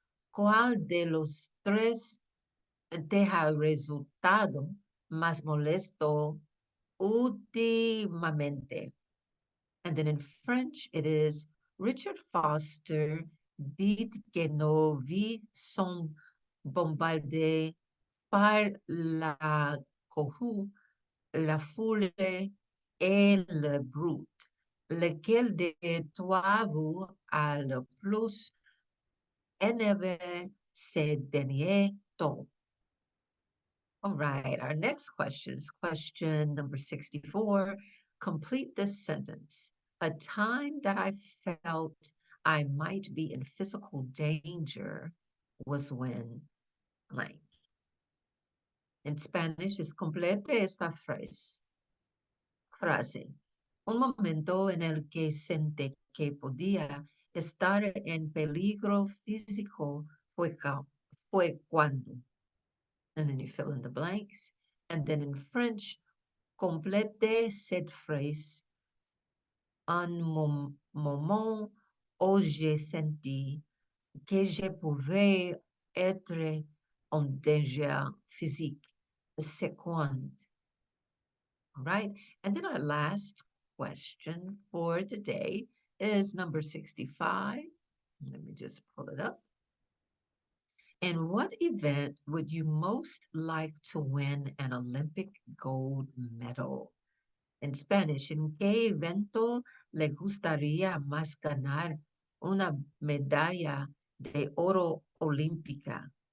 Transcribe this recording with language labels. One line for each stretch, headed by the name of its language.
Spanish: ¿Cuál de los tres te ha resultado más molesto últimamente?
English: And then in French, it is
French: Richard Foster dit que nos vies sont bombardées par la cohue, la foule et le brut. Lequel de toi vous a le plus énervé ces derniers temps?
English: All right, our next question is question number 64. Complete this sentence. A time that I felt I might be in physical danger was when blank. In Spanish is
Spanish: complete esta frase. Un momento en el que sentí que podía estar en peligro físico fue cuando.
English: And then you fill in the blanks. And then in French,
French: complete cette phrase. Un moment où j'ai senti que je pouvais être en danger physique. C'est quand.
English: All right. And then our last question for today is number 65. Let me just pull it up. In what event would you most like to win an Olympic gold medal? In Spanish,
Spanish: ¿en qué evento le gustaría más ganar una medalla de oro olímpica?